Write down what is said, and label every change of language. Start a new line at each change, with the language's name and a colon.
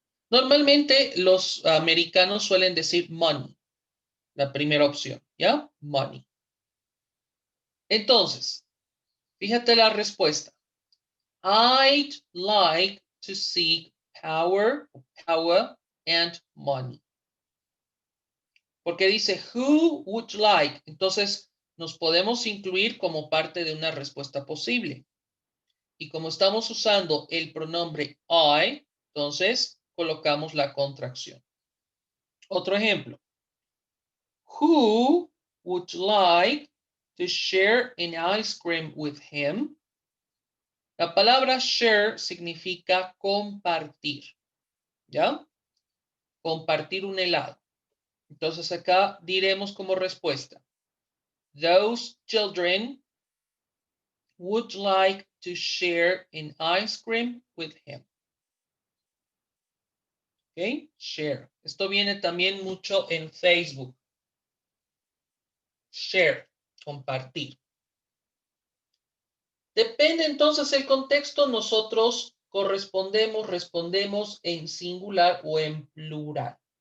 Spanish: Normalmente los americanos suelen decir money, la primera opción, ¿ya? Money. Entonces, fíjate la respuesta.
English: I'd like to seek power and money.
Spanish: Porque dice
English: who would like.
Spanish: Entonces, nos podemos incluir como parte de una respuesta posible. Y como estamos usando el pronombre I, entonces colocamos la contracción. Otro ejemplo.
English: Who would like to share an ice cream with him?
Spanish: La palabra share significa compartir, ¿ya? Compartir un helado. Entonces acá diremos como respuesta.
English: Those children would like to share an ice cream with him.
Spanish: ¿Ok? Share. Esto viene también mucho en Facebook. Share, compartir. Depende entonces del contexto, nosotros respondemos en singular o en plural.